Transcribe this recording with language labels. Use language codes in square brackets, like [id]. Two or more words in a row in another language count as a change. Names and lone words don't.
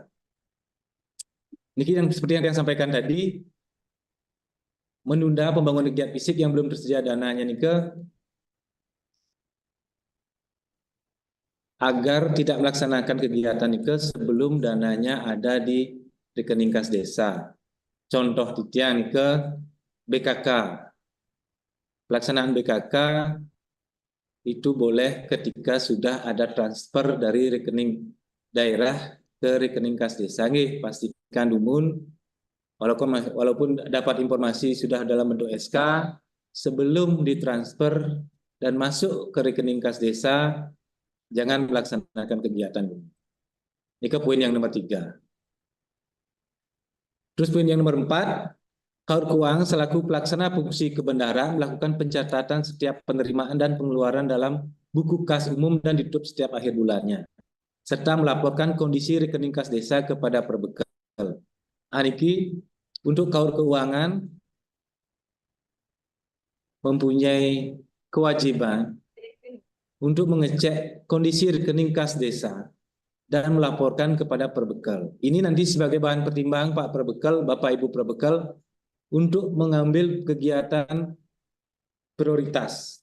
[id] Ini yang seperti yang saya sampaikan tadi, menunda pembangunan kegiatan fisik yang belum tersedia dananya agar tidak melaksanakan kegiatan sebelum dananya ada di rekening kas desa. Contoh titian BKK. Pelaksanaan BKK itu boleh ketika sudah ada transfer dari rekening daerah ke rekening kas desa. Pastikan dumun, walaupun dapat informasi sudah dalam bentuk SK, sebelum ditransfer dan masuk ke rekening kas desa, jangan melaksanakan kegiatan. Ini poin yang nomor 3. Terus poin yang nomor 4, Kaur Keuangan selaku pelaksana fungsi kebendaraan melakukan pencatatan setiap penerimaan dan pengeluaran dalam buku kas umum dan ditutup setiap akhir bulannya, serta melaporkan kondisi rekening kas desa kepada perbekal. Aniki, untuk Kaur Keuangan mempunyai kewajiban untuk mengecek kondisi rekening kas desa dan melaporkan kepada perbekal. Ini nanti sebagai bahan pertimbangan Pak Perbekal, Bapak Ibu Perbekal, untuk mengambil kegiatan prioritas.